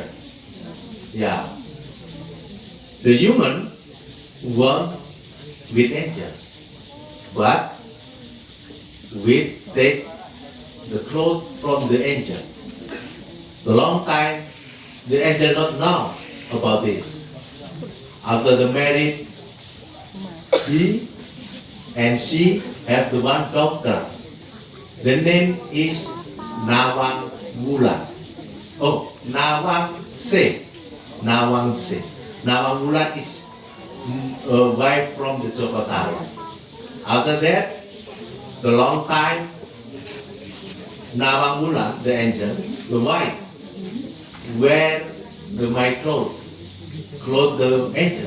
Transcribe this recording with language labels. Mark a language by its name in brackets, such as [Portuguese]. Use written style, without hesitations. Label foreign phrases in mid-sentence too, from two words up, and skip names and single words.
[English] Yeah, the human want with angel, but we take the clothes from the angel. The long time, the angel not know about this. After the marriage, he and she have the one daughter. The name is Nawang Wulan. Oh, Nawang Se. Nawang Se. Nawang Wulan is a wife from the Joko Tarub. After that, the long time, Nawang Wulan, the angel, the wife, wear the my clothes the angel.